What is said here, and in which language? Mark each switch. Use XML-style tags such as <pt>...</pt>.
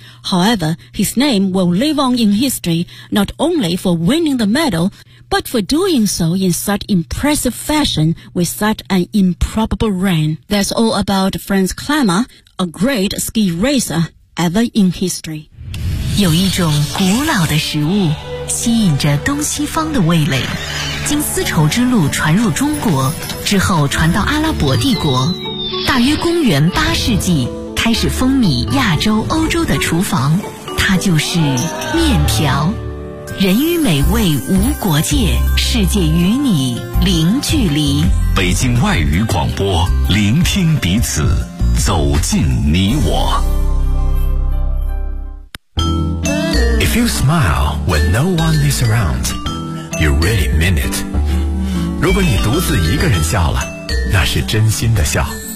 <en>However, his name will live on in history, not only for winning the medal, but for doing so in such impressive fashion with such an improbable run. That's all about Franz Climber, a great ski racer ever in history.</en> <zh>有一种古老的食物吸引着东西方的味蕾，经丝绸之路传入中国，之后传到阿拉伯帝国，大约公元八世纪开始风靡亚洲欧洲的厨房，它就是面条。人与美味无国界，世界与你零距离。北京外语广播，聆听彼此，走进你我。</zh> <en>If you smile when no one is around, you really mean it.</en> <zh>如果你独自一个人笑了，那是真心的笑。</zh>